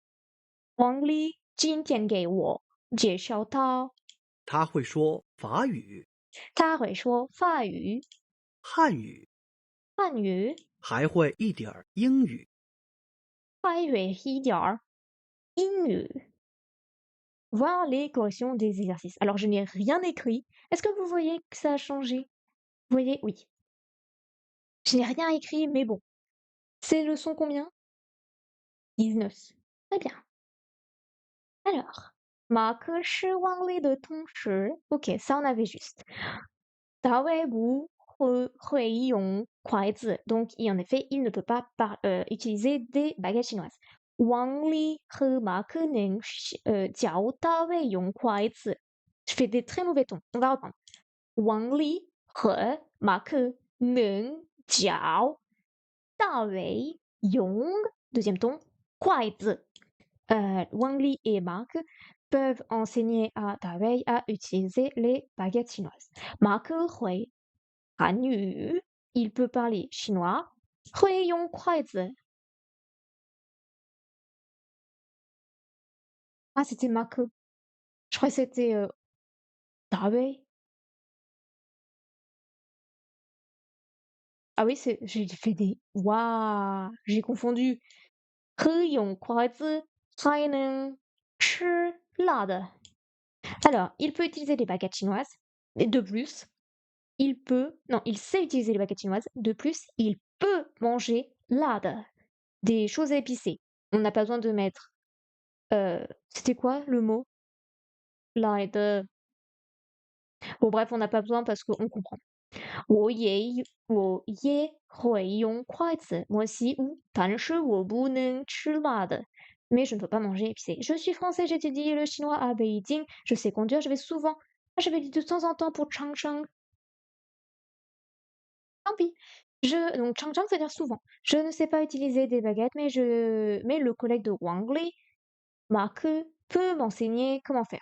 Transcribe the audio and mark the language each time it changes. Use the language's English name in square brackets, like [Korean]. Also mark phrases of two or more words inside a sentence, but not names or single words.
[Chinese] 王丽今天给我介绍他，他会说法语、他会说法语、汉语，汉语，还会一点儿英语。还会一点儿英语。 [French] Voir les corrections des exercices. Alors, je n'ai rien écrit. Est-ce que vous voyez que ça a changé? Vous voyez? Oui. Je n'ai rien écrit, mais bon. C'est leçon combien? 19. Très bien. Alors, [Chinese] 马克是王丽的同事。 [French] Ok, ça on avait juste. [Chinese] 大卫不会用筷子, [French] donc en effet, il ne peut pas utiliser des baguettes chinoises. [Chinese] 王丽和马克能教大卫用筷子。 [French] Je fais des très mauvais tons. On va reprendre. [Chinese] 王丽和马克能教大伟 Yong, [French] deuxième ton, 筷子 Wang Li et Marc peuvent enseigner à Dawei à utiliser les baguettes chinoises. Marc [Chinese] 会汉语, [French] il peut parler chinois. [Chinese] 会用筷子 [French] Ah, c'était Marc. Je crois que c'était Dawei. Ah oui, j'ai fait des... Waouh, j'ai confondu. [Chinese] 可以用筷子才能吃辣的. [French] Alors, il peut utiliser des baguettes chinoises, et de plus, il sait utiliser les baguettes chinoises, de plus, il peut manger lade, des choses épicées. On n'a pas besoin de mettre, c'était quoi le mot? Lade. Bon, bref, on n'a pas besoin parce qu'on comprend. [Chinese] 我也会用筷子, [French] moi aussi, [Chinese] ou 但是我不能吃辣的. [French] Mais je ne peux pas manger épicé. Je suis français, j'étudie le chinois à Beijing. Je sais conduire, je vais souvent. Ah, je vais de temps en temps pour Changcheng. Tant pis. Donc Changcheng, ça veut dire souvent. Je ne sais pas utiliser des baguettes, mais le collègue de Wang Li, Marc, peut m'enseigner comment faire.